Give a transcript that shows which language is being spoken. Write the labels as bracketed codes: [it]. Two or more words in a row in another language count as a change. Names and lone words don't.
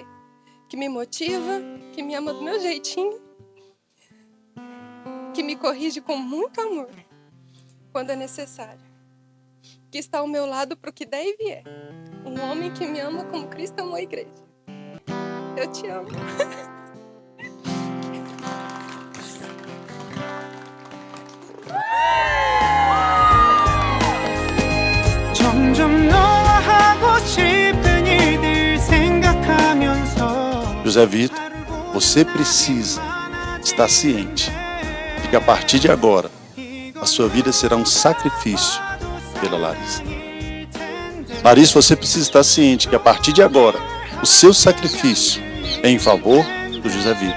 [pt] Que me motiva, que me ama do meu jeitinho, que me corrige com muito amor, quando é necessário. Que está ao meu lado para o que der e vier. Um homem que me ama como Cristo amou a igreja. Eu te amo. [ko] 점점 너와 하고 싶은 일들 생각하면서 [pt] José Vitor, você precisa estar ciente de que a partir de agora a sua vida será um sacrifício pela Larissa. Larissa, você precisa estar ciente que a partir de agora o seu sacrifício é em favor do José Vitor.